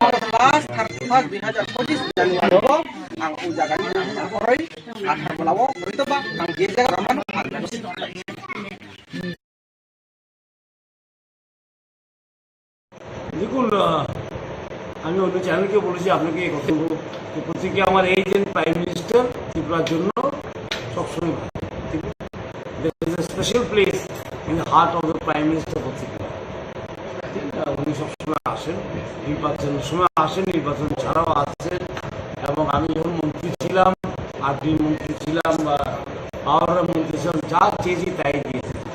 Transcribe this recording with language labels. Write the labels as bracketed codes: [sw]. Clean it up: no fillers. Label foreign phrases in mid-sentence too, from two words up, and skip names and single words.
[brx] 2025 जानुवारियाव आं उजागानि हरै आथारबलाव हयतोबा आं गेजेर रामानो [bn] দেখুন আমি অন্য চ্যানেলকে বলেছি আপনাকে এই কথা বলবো যে পত্রিকা আমার এই যে [en] Prime Minister [bn] ত্রিপুরার জন্য সবসময় [en] special place in the heart of the prime minister [bn] পত্রিকা ঠিক না উনি সবসময় আসেন নির্বাচনের সময় আসেন নির্বাচন ছাড়াও আসেন এবং আমি যখন মন্ত্রী ছিলাম আরডি মন্ত্রী ছিলাম বা পাওয়ার মন্ত্রী ছিলাম যা চেয়েছি তাই দিয়েছে